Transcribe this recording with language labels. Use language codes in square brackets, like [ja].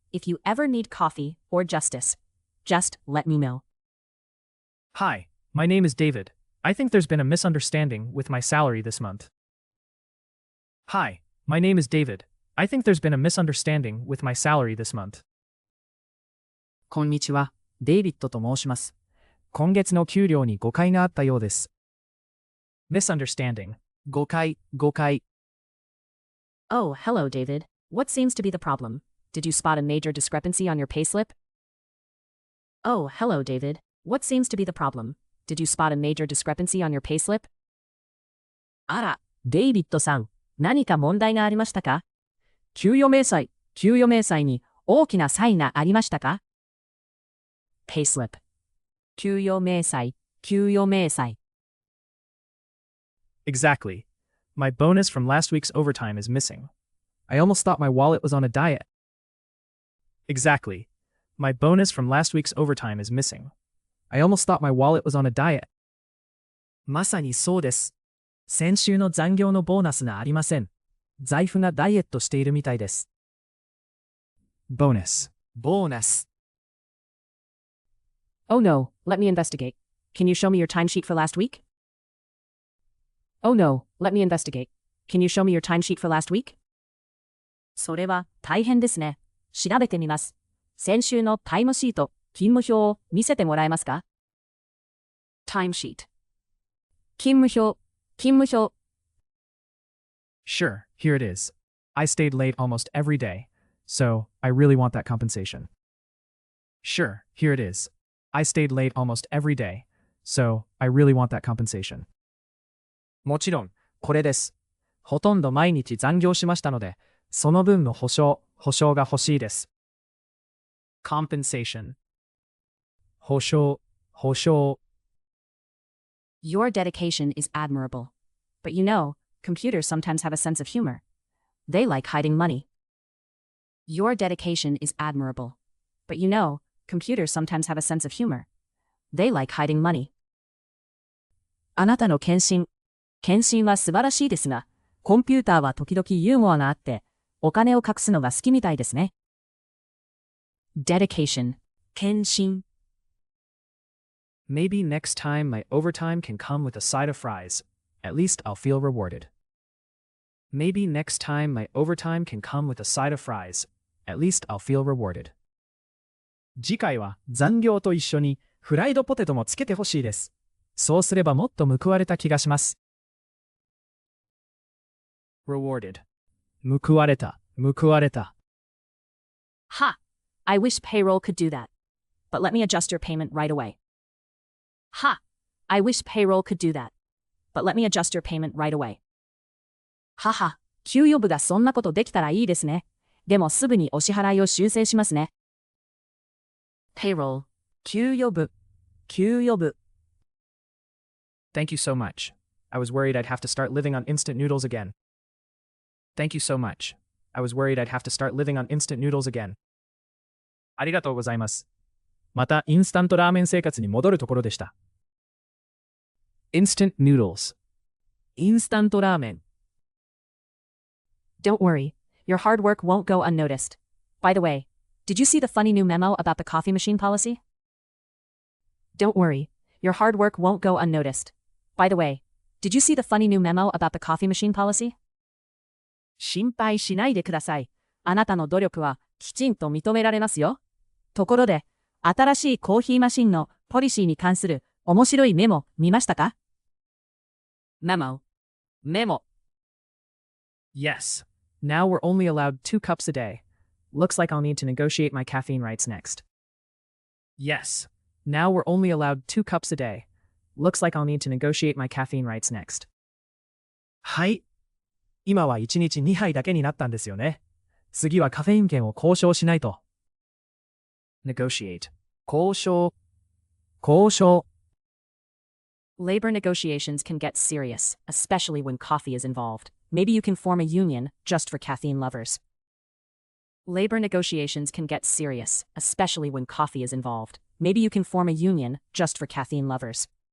[en] If you ever need coffee or justice, just let me know. Hi, my name is David. I think there's been a misunderstanding with my salary this month. Hi, my name is David. I think there's been a misunderstanding with my salary this month. [ja] こんにちは、デイビッドと申します。今月の給料に誤解があったようです。 Misunderstanding. 誤解。 [en] Oh, hello, David. What seems to be the problem? Did you spot a major discrepancy on your payslip? Oh, hello, David. What seems to be the problem? Did you spot a major discrepancy on your payslip? [ja] あら、デイビッドさん、何か問題がありましたか？給与明細に大きな差異がありましたか？ payslip 給与明細 [en] Exactly. My bonus from last week's overtime is missing. I almost thought my wallet was on a diet. Exactly. My bonus from last week's overtime is missing. I almost thought my wallet was on a diet. [ja] まさにそうです。先週の残業のボーナスがありません。財布がダイエットしているみたいです。 [en] Bonus. Oh no, let me investigate. Can you show me your timesheet for last week? Oh no, let me investigate. Can you show me your timesheet for last week? [ja] それは大変ですね。調べてみます。先週のタイムシート、勤務表を見せてもらえますか？ timesheet 勤務表 [en] Sure, here it is. I stayed late almost every day, so I really want that compensation. Sure, here it is. I stayed late almost every day, so I really want that compensation. [ja] もちろん、これです。ほとんど毎日残業しましたので、その分の保証が欲しいです。 compensation 保証 [en] Your dedication is admirable. But you know, computers sometimes have a sense of humor. They like hiding money. Your dedication is admirable. But you know, computers sometimes have a sense of humor. They like hiding money. [ja] あなたの献身は素晴らしいですが、コンピューターは時々ユーモアがあって、お金を隠すのが好きみたいですね。 dedication 献身 [en] Maybe next time my overtime can come with a side of fries. At least I'll feel rewarded. Maybe next time my overtime can come with a side of fries. At least I'll feel rewarded. [ja] 次回は残業と一緒にフライドポテトもつけてほしいです。そうすればもっと報われた気がします。 rewarded 報われた [en] Ha! I wish payroll could do that. But let me adjust your payment right away. Ha! I wish payroll could do that. But let me adjust your payment right away. [ja] はは、給与部がそんなことできたらいいですね。でもすぐにお支払いを修正しますね。 payroll、給与部、給与部。 [en] Thank you so much. I was worried I'd have to start living on instant noodles again. Thank you so much. I was worried I'd have to start living on instant noodles again. [ja] ありがとうございます。またインスタントラーメン生活に戻るところでした。 [en] Instant noodles. [ja] インスタントラーメン。 [en] Don't worry, your hard work won't go unnoticed. By the way, did you see the funny new memo about the coffee machine policy? Don't worry, your hard work won't go unnoticed. By the way, did you see the funny new memo about the coffee machine policy? [ja] 心配しないでください。あなたの努力はきちんと認められますよ。ところで、新しいコーヒーマシンのポリシーに関する面白いメモ見ましたか？ Memo。 メモ。 [en] Yes. Now we're only allowed 2 cups a day. Looks like I'll need to negotiate my caffeine rights next. Yes. Now we're only allowed 2 cups a day. Looks like I'll need to negotiate my caffeine rights next. [ja] はい。今は1日2杯だけになったんですよね。次はカフェイン券を交渉しないと。 negotiate 交渉交渉 [en] Labor negotiations can get serious, especially when coffee is involved. Maybe you can form a union just for caffeine lovers. Labor negotiations can get serious, especially when coffee is involved. Maybe you can form a union just for caffeine lovers.